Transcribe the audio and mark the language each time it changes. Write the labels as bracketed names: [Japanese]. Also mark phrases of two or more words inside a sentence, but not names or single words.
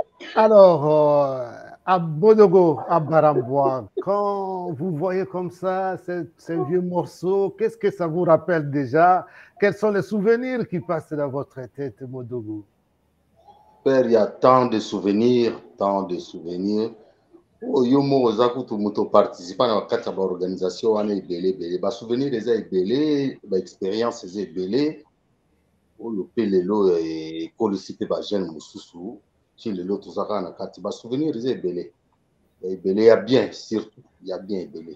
[French] Alors, à Bodogo, à Barambois, quand vous voyez comme ça ces vieux morceaux, qu'est-ce que ça vous rappelle déjà? Quels sont les souvenirs qui passent dans votre tête, Modogo? Père, il y a tant de souvenirs, tant de souvenirs. [Lingala] Oh, yo mo ozaku tu muto participa na wakati ya organisation wana ebele ba souvenir eza ebele ba expérience eza ebele oyo pe lelo ekolisi mpe bajeune mosusu ti lelo tozaka na kati ba souvenir eza ebele ya [French] bien, surtout [Lingala] ya bien ebele.